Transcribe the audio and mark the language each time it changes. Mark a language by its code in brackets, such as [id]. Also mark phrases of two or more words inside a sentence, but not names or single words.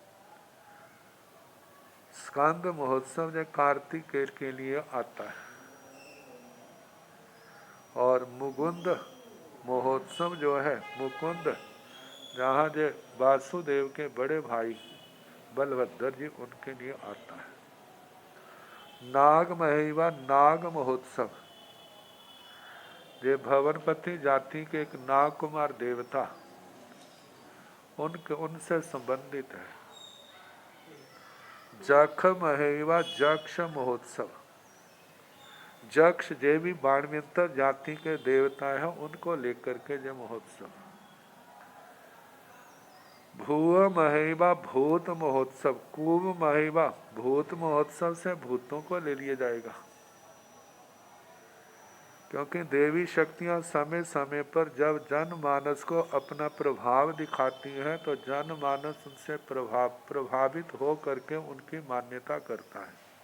[hi] स्कंद महोत्सव जो कार्तिक के लिए आता है, और मुकुंद महोत्सव जो है, मुकुंद जहाँ जो वासुदेव के बड़े भाई बलभद्र जी उनके लिए आता है। नाग महिमा नाग महोत्सव ये भवनपति जाति के एक नाग कुमार देवता उनसे संबंधित है। जख महिमा जक्ष महोत्सव, जक्ष जे भी बाणवंतर जाति के देवता है उनको लेकर के जो महोत्सव। भूव महिमा भूत महोत्सव, कुंभ महिमा भूत महोत्सव से भूतों को ले लिया जाएगा, क्योंकि देवी शक्तियां समय समय पर जब जनमानस को अपना प्रभाव दिखाती हैं तो जनमानस उनसे प्रभावित हो करके उनकी मान्यता करता है।